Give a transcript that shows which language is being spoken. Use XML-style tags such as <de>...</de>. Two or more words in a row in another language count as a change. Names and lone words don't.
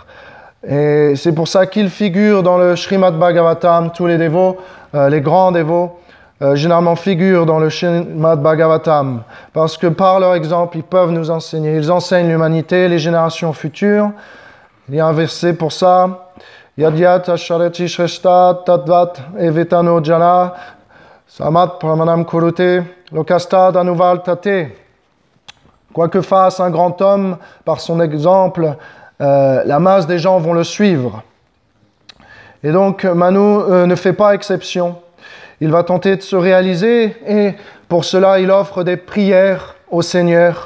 <fr>Et c'est pour ça qu'il figure dans le Srimad Bhagavatam. Tous les dévots, les grands dévots, généralement figurent dans le Srimad Bhagavatam. Parce que par leur exemple, ils peuvent nous enseigner. Ils enseignent l'humanité, les générations futures. Il y a un verset pour ça.</fr> <sa>यद्यत् अशरति श्रेष्ठ तद्वत् एवेतनो जन समत् प्रमाणम् कुरुते लोकस्तद् अनुवलतते.</sa> <fr>Quoi que fasse un grand homme, par son exemple, la masse des gens vont le suivre. Et donc, Manu ne fait pas exception. Il va tenter de se réaliser et pour cela, il offre des prières au Seigneur.</fr>